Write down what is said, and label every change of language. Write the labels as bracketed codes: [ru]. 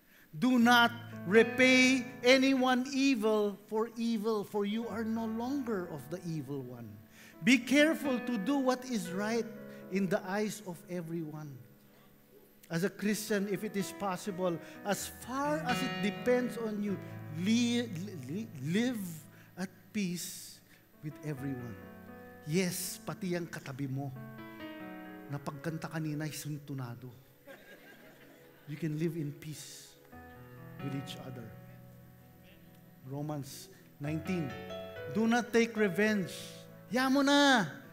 [en] Do not repay anyone evil, for you are no longer of the evil one. Be careful to do what is right in the eyes of everyone. As a Christian, if it is possible, as far as it depends on you, live at peace with everyone. [tl] Yes, pati ang katabi mo, na pagkanta kanina ay suntunado. [en] You can live in peace with each other. Romans 19. Do not take revenge. [tl] Yamo na.